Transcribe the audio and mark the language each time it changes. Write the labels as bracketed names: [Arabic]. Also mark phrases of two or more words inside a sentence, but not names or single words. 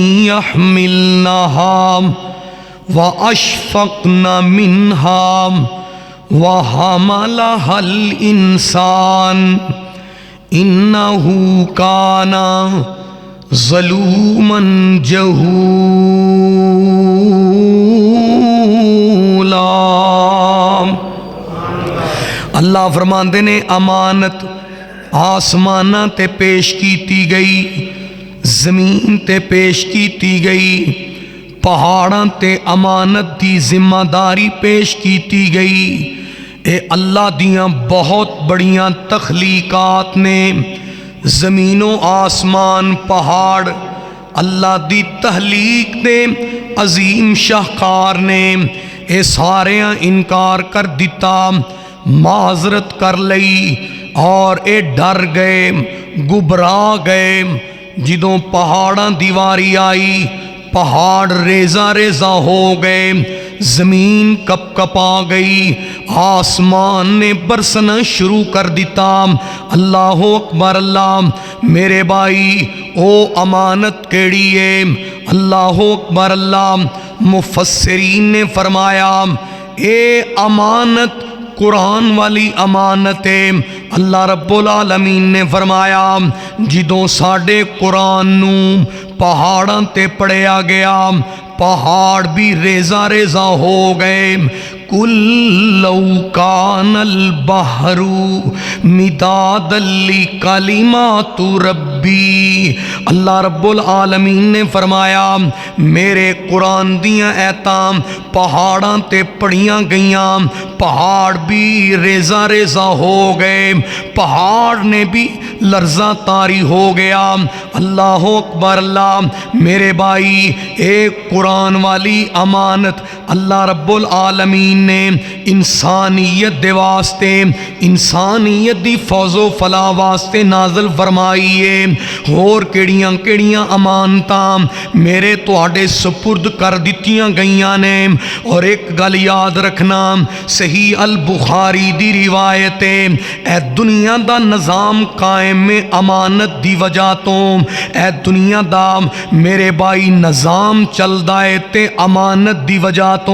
[Arabic] يَحْمِلْنَهَا وَأَشْفَقْنَ مِنْهَا وَحَمَلَهَا الْإِنسَانُ إِنَّهُ كَانَ ظَلُومًا جَهُولًا۔ [Punjabi] اللہ فرماندے نے امانت آسماناں تے پیش کیتی گئی، زمین تے پیش کیتی گئی، پہاڑاں تے امانت دی ذمہ داری پیش کیتی گئی۔ اے اللہ دیاں بہت بڑیاں تخلیقات نے، زمین و آسمان، پہاڑ، اللہ دی تخلیق دے عظیم شاہکار نے، اے ساریاں انکار کر دیتا، معذرت کر لئی اور اے ڈر گئے، گھبرا گئے۔ جدوں پہاڑاں دیواری آئی، پہاڑ ریزہ ریزہ ہو گئے، زمین کپ کپا گئی، آسمان نے برسنا شروع کر دیتا۔ [Arabic] اللہ اکبر اللہ، [Punjabi] میرے بھائی او امانت کیڑی ہے؟ [Arabic] اللہ اکبر اللہ، [Punjabi] مفسرین نے فرمایا اے امانت قرآن والی امانت ہے۔ [Arabic] اللہ رب العالمین [Punjabi] نے فرمایا جدوں ساڈے قرآن نو پہاڑاں تے پڑھیا گیا، پہاڑ بھی ریزہ ریزہ ہو گئے۔ [Arabic] قُل لَّوْ كَانَ الْبَحْرُ مِدَادًا لِّكَلِمَاتِ رَبِّي، اللہ رب العالمین [Punjabi] نے فرمایا میرے قرآن دیاں ایتاں پہاڑاں تے پڑھیاں گئیاں، پہاڑ بھی ریزہ ریزہ ہو گئے، پہاڑ نے بھی لرزہ طاری ہو گیا۔ [Arabic] اللہ اکبر اللہ، [Punjabi] میرے بھائی اے قرآن والی امانت [Arabic] اللہ رب العالمین [Punjabi] نے انسانیت دے واسطے، انسانیت دی فوز و فلاح واسطے نازل فرمائی ہے۔ اور کیڑیاں کیڑیاں امانتاں میرے تواڈے سپرد کر دتیاں گئیاں نے۔ اور ایک گل یاد رکھنا، صحیح البخاری دی روایت ہے، اے دنیا دا نظام قائم میں امانت دی وجہ تو، اے دنیا دا میرے بھائی نظام چلدا ہے تے امانت دی وجہ تو۔